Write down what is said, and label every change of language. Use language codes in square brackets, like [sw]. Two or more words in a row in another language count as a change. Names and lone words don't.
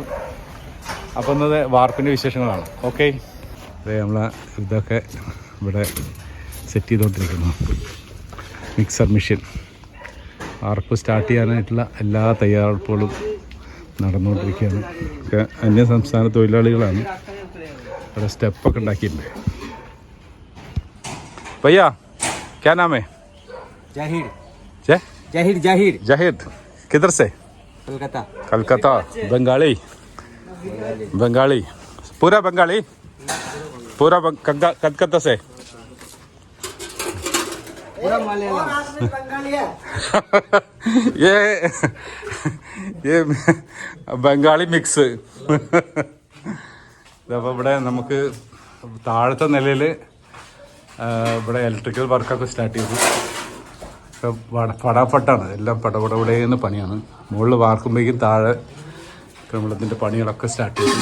[ml] അപ്പോൾ ഇന്നത് വാർപ്പിൻ്റെ വിശേഷങ്ങളാണ്. ഓക്കെ, അതെ, നമ്മളെ ഇതൊക്കെ ഇവിടെ സെറ്റ് ചെയ്തുകൊണ്ടിരിക്കുന്നു. [en] mixer machine [ml] വാർപ്പ് സ്റ്റാർട്ട് ചെയ്യാനായിട്ടുള്ള എല്ലാ തയ്യാറെടുപ്പുകളും നടന്നുകൊണ്ടിരിക്കുകയാണ്. ഒക്കെ അന്യ സംസ്ഥാന തൊഴിലാളികളാണ്. ഇവിടെ സ്റ്റെപ്പൊക്കെ ഉണ്ടാക്കിയിട്ടുണ്ട്. [hi] भैया क्या नाम है? जाहिर। जाहिर जाहिर जाहिर किधर से? कलकत्ता। कलकत्ता। बंगाली बंगाली पूरा बंगाली पूरा कलकत्ता से पूरा मलयालम बंगाली है। [ml] ये ബംഗാളി മിക്സ്. അപ്പോൾ ഇവിടെ നമുക്ക് താഴത്തെ നിലയിൽ ഇവിടെ [en] electrical work [ml] സ്റ്റാർട്ട് ചെയ്തു. പടാപ്പട്ടാണ്, എല്ലാം പടപടപടേന്ന് പണിയാണ്. മുകളിൽ വാർക്കുമ്പോഴേക്കും താഴെ നമ്മളതിൻ്റെ പണികളൊക്കെ സ്റ്റാർട്ട് ചെയ്തു.